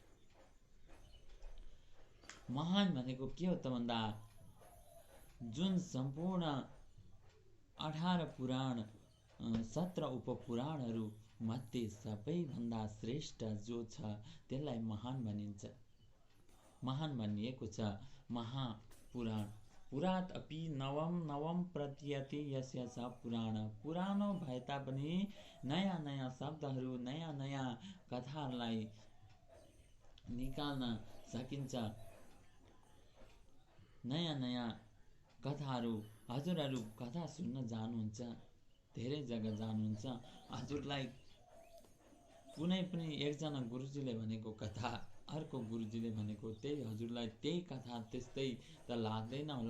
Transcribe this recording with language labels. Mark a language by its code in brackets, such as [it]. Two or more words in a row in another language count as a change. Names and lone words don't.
[ne] महान भनेको के हो त भन्दा जुन सम्पूर्ण 18 पुराण 17 उपपुराणहरू मध्ये सबैभन्दा श्रेष्ठ जो छ त्यसलाई महान भनिन्छ। महान भनिएको छ महापुराण। [sa] पुरात अपि नवम प्रतीयते यस्य स पुराण। [ne] पुरानो भए तापनि नयाँ नयाँ शब्दहरू नयाँ नयाँ कथाहरूलाई निकाल्न सकिन्छ। नयाँ नयाँ कथाहरू हजुरहरू कथा सुन्न जानुहुन्छ, धेरै जग्गा जानुहुन्छ, हजुरलाई कुनै पनि एकजना गुरुजीले भनेको कथा अर्को गुरुजीले भनेको त्यही हजुरलाई त्यही कथा त्यस्तै त लाग्दैन होला।